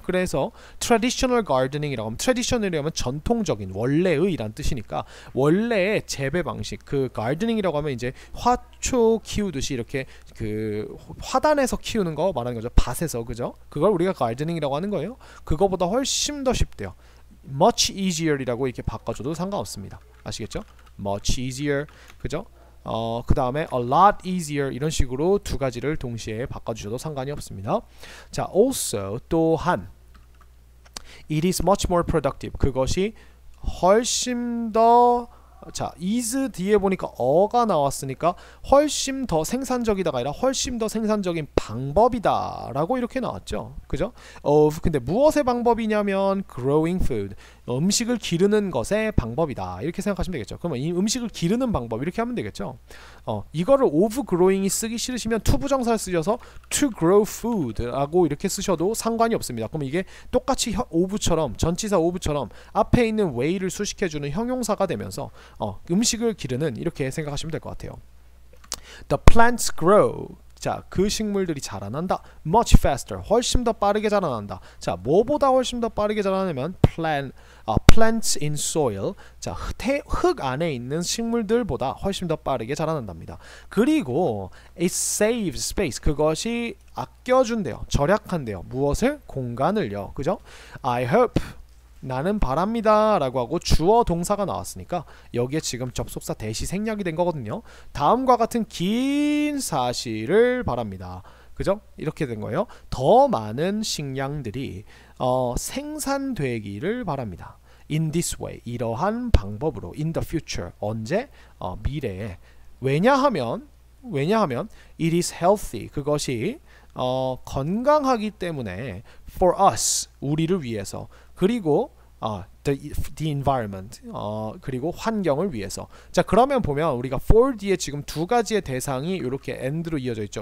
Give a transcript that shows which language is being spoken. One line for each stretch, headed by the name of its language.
Korean: 그래서 traditional gardening이라고 하면 traditional이라면 전통적인 원래의란 뜻이니까 원래의 재배 방식, 그 gardening이라고 하면 이제 화초 키우듯이 이렇게 그 화단에서 키우는 거 말하는 거죠. 밭에서. 그죠? 그걸 우리가 gardening이라고 하는 거예요. 그거보다 훨씬 더 쉽대요. much easier이라고 이렇게 바꿔줘도 상관없습니다. 아시겠죠? much easier. 그죠? 그 다음에 a lot easier 이런 식으로 두 가지를 동시에 바꿔주셔도 상관이 없습니다.
English: 자, also
Korean: 또한
English: it is much more productive.
Korean: 그것이 훨씬 더 자, is 뒤에 보니까 어가 나왔으니까 훨씬 더 생산적이다가 아니라 훨씬 더 생산적인 방법이다 라고 이렇게 나왔죠. 그죠? 근데 무엇의 방법이냐면
English: growing food,
Korean: 음식을 기르는 것의 방법이다 이렇게 생각하시면 되겠죠. 그러면 이 음식을 기르는 방법 이렇게 하면 되겠죠. 이거를 of growing이 쓰기 싫으시면 to 부정사를 쓰셔서
English: to grow food
Korean: 라고 이렇게 쓰셔도 상관이 없습니다. 그럼 이게 똑같이 of처럼 전치사 of처럼 앞에 있는 way를 수식해주는 형용사가 되면서 음식을 기르는 이렇게 생각하시면 될 것 같아요.
English: The plants grow.
Korean: 자, 그 식물들이 자라난다.
English: Much faster.
Korean: 훨씬 더 빠르게 자라난다. 자, 뭐보다 훨씬 더 빠르게 자라나면
English: plants in soil.
Korean: 자, 흙 안에 있는 식물들보다 훨씬 더 빠르게 자라난답니다. 그리고
English: it saves space.
Korean: 그것이 아껴준대요. 절약한대요. 무엇을? 공간을요. 그죠?
English: I hope.
Korean: 나는 바랍니다 라고 하고 주어 동사가 나왔으니까 여기에 지금 접속사 대시 생략이 된 거거든요. 다음과 같은 긴 사실을 바랍니다. 그죠? 이렇게 된 거예요. 더 많은 식량들이 생산되기를 바랍니다.
English: In this way,
Korean: 이러한 방법으로.
English: In the future, 언제?
Korean: 미래에. 왜냐하면
English: it is healthy,
Korean: 그것이 건강하기 때문에
English: for us,
Korean: 우리를 위해서. 그리고 the environment, 그리고 환경을 위해서. 자, 그러면 보면 우리가 for 뒤에 지금 두 가지의 대상이 이렇게 and로 이어져 있죠.